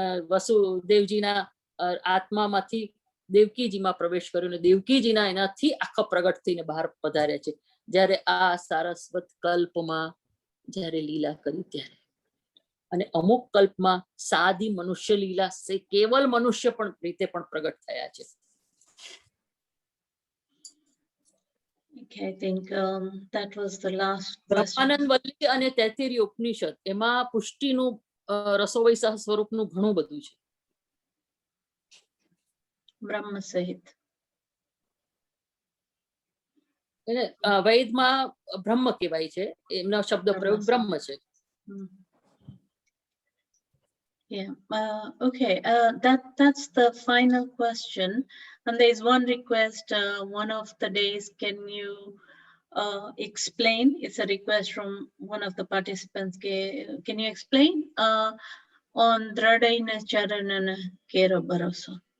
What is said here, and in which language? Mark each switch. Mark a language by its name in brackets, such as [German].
[Gujarati] વસુદેવજીના આત્મામાંથી દેવકીજીમાં પ્રવેશ કર્યો ને દેવકીજીના એનાથી આખા પ્રગટ થઈને બહાર પધાર્યા છે. જ્યારે આ સારસ્વત કલ્પમાં જ્યારે લીલા કરી ત્યારે, અને અમુક કલ્પમાં સાદી મનુષ્ય લીલા કેવલ મનુષ્ય પણ રીતે પણ પ્રગટ થયા છે. [English] Okay, I think that was the last question. [Gujarati] Brahmanand વલ્લી અને તૈત્તિરીય ઉપનિષદ એમાં પુષ્ટિનું રસોવૈસા સ્વરૂપનું ઘણું બધું છે. Brahma Sahit. એને વૈદમાં બ્રહ્મ કહેવાય છે, એમનો શબ્દ પ્રયોગ બ્રહ્મ છે. Mm. [English] Yeah, okay, that's the final question. And there's one request, one of the days, can you explain? It's a request from one of the participants. Can you explain on Dradhaina Charanana Kera Bharosa?